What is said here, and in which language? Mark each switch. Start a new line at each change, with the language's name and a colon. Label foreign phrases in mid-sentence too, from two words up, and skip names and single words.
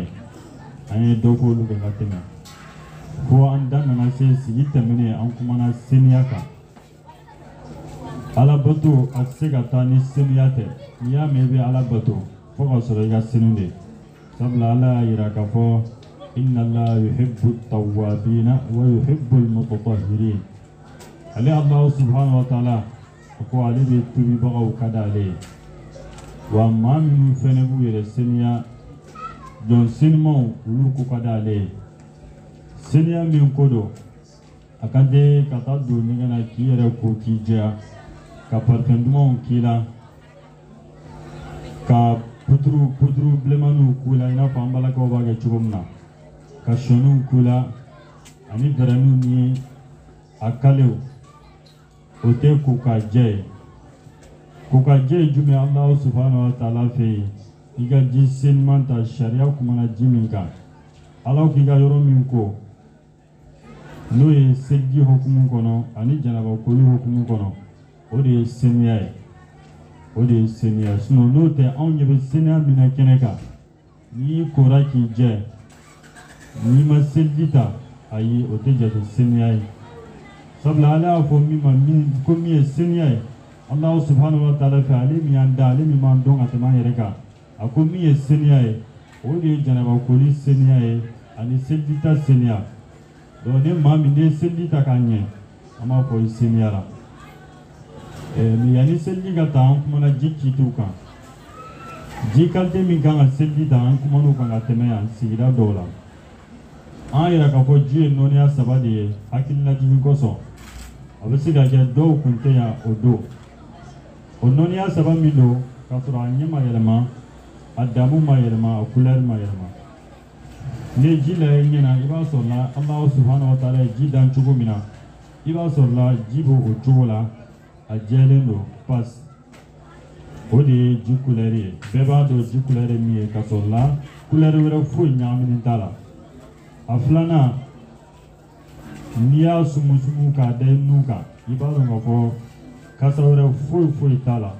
Bambara: An ye dɔ f'olu kan ka tɛmɛ. Fo an da nana se sigi tɛmɛnen an kumana seniya kan. Ala bato a tɛ se ka taa ni seniya tɛ. N'i y'a mɛn i bɛ Ala bato fo ka sɔrɔ i ka senu de. Sabula Ala y'a yira k'a fɔ
Arabic: إن الله يحب التوابين ويحب المتطهرين.
Bambara: Ale
Arabic: الله سبحانه وتعالى
Bambara: ko ale bɛ tubibagaw ka d'ale ye. Wa maa minnu fɛnɛ b'u yɛrɛ seniya jɔn senimaw olu ko ka d'ale ye. Seniya min ko don a ka di ka taa don ɲɛgɛn na k'i yɛrɛ ko k'i jɛya ka parfum dumanw k'i la ka puturu bilenmaniw k'u la i n'a fɔ an balakaw b'a kɛ cogo min na, ka sɔniw k'u la ani bɛrɛniw ni a kalew. O tɛ ko ka jɛ ye. Ko ka jɛ ye jumɛn?
Arabic: الله سبحانه وتعالى
Bambara: fɛ yen i ka ji seniman ta sariya kumana ji min kan. Ala k'i ka yɔrɔ min ko n'o ye seliji hukumu kɔnɔ ani janaba koli hukumu kɔnɔ, o de ye seniya ye. O de ye seniya. Sinon n'o tɛ anw ɲɛ bɛ seniya min na kɛnɛ kan, n'i kora k'i jɛ n'i ma seliji ta ayi o tɛ jate seniya ye. Sabula Ala y'a fɔ min ma ko min ye seniya ye.
Arabic: الله سبحانه وتعالى
Bambara: fɛ ale min y'an da, ale min b'an dɔn ka tɛmɛ an yɛrɛ kan, a ko min ye seniya ye o de ye janaba koli seniya ye ani seliji ta seniya. Donc ni maa min ye seliji ta k'a ɲɛ an b'a fɔ i seniya la. Mais yanni seliji ka ta an kumana ji kitiw kan. Ji qualité min kan ka seliji ta an kuman'o kan ka tɛmɛ yan sigida dɔw la. An yɛrɛ k'a fɔ ji ye nɔniya saba de ye hakilinajigin kosɔn. A bɛ se ka kɛ dɔw kun tɛ yan o don. O nɔniya saba min don k'a sɔrɔ a ɲɛ ma yɛlɛma, a damu ma yɛlɛma, a couleur ma yɛlɛma. Ni ji lajɛ ɲɛ na i b'a sɔrɔ la
Arabic: الله سبحانه وتعالى
Bambara: ye ji dan cogo min na, i b'a sɔrɔ la ji b'o o cogo la, a jɛlen don pas. O de ye ji couleur ye. Bɛɛ b'a dɔn ji couleur ye min ye k'a sɔrɔ la couleur wɛrɛ foyi ɲagaminen t'a la. A filanan n'i y'a sumusumu k'a da i nun kan i b'a dɔn k'a fɔ kasa wɛrɛ foyi t'a la.